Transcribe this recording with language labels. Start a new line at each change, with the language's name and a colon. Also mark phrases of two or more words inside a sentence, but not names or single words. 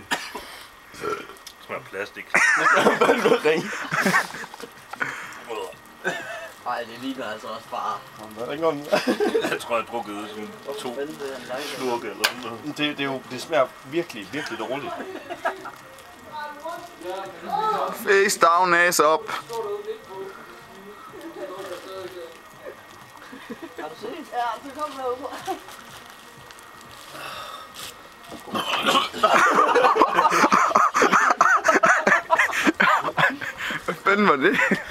Danish: Det smager plastik. Nej, det ligner altså også bare. Jeg tror, jeg har drukket sådan 2 slurke eller sådan noget. Det smager virkelig, virkelig dårligt.
English: Face down, ass up.
Danish: Har du set? Ja, det kommer herude. Hvad fanden var det?